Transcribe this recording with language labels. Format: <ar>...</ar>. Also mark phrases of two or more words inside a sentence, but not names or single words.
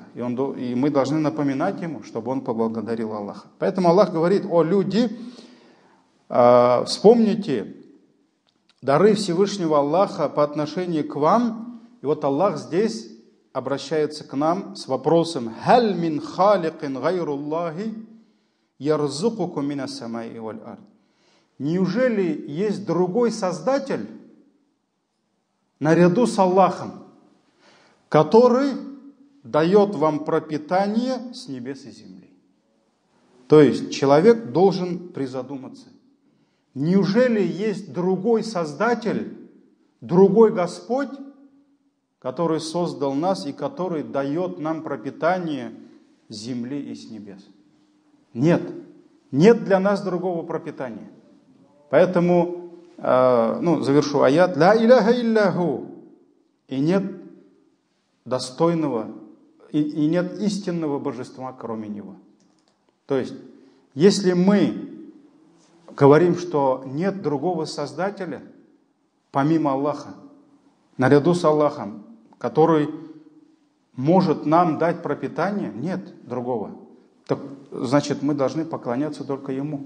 <ru>И мы должны напоминать ему, чтобы он поблагодарил Аллаха. Поэтому Аллах говорит: о люди, вспомните дары Всевышнего Аллаха по отношению к вам. И вот Аллах здесь обращается к нам с вопросом:</ru> <ar>«هل من خالق غير الله يرزقكم من السماء والأرض».</ar> <ru>Неужели есть другой Создатель наряду с Аллахом, который дает вам пропитание с небес и земли? То есть человек должен призадуматься. Неужели есть другой Создатель, другой Господь, который создал нас и который дает нам пропитание с земли и с небес? Нет. Нет для нас другого пропитания. Поэтому, завершу аят:</ru> <ar>«لا إله إلا هو»,</ar> <ru>и нет достойного, и нет истинного божества, кроме Него. То есть, если мы говорим, что нет другого Создателя, помимо Аллаха, наряду с Аллахом, который может нам дать пропитание, нет другого, так значит, мы должны поклоняться только Ему.</ru>